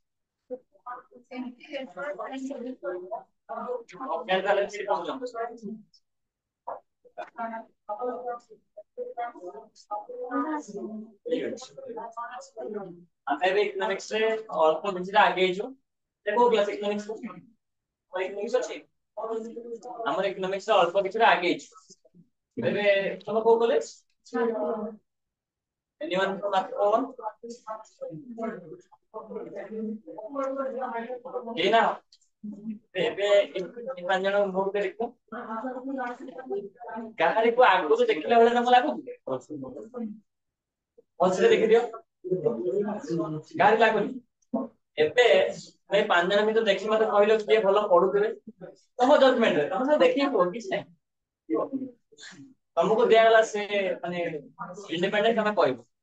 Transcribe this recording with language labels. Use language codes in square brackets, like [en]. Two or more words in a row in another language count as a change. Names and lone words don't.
[or] ଆମେ ଏବେ ଇକୋନୋମିକ୍ସ ରେ ଅଳ୍ପ କିଛି ଆଗେଇ ହେଇଛୁ କୋଉ କ୍ଲାସ ଇକୋନୋମିକ୍ସ ଇକୋନୋମିକ୍ସ ଅଛି ଆମର ଇକୋନୋମିକ୍ସ ରେ ଅଳ୍ପ କିଛି ଆଗେଇ ହେଇଛୁ ଏବେ ତମ କୋଉ କଲେଜ [en] anyone from Akron [or] ଏଇନା ଏବେ ପାଞ୍ଚ ଜଣ ମୁହଁ ଦେଖୁ କାହାରିକୁ ଆଗକୁ ଦେଖିଲା ଭଳିଆ ତମକୁ ଲାଗୁଛି ପଛରେ ଦେଖିଦିଅ କାହାରି ଲାଗୁନି ଏବେ ଭାଇ ପାଞ୍ଚ ଜଣ ଭିତରେ ଦେଖି ମତେ କହିଲ କିଏ ଭଲ ପଢୁଥିବେ ତମ ଜଜମେଣ୍ଟରେ ତମ ସହ ଦେଖିକି କୁହ କିଛି ନାହିଁ ତମକୁ ଦିଆଗଲା ସେ ମାନେ ଇଣ୍ଡିପେଣ୍ଡେଣ୍ଟ ତମେ କହିବ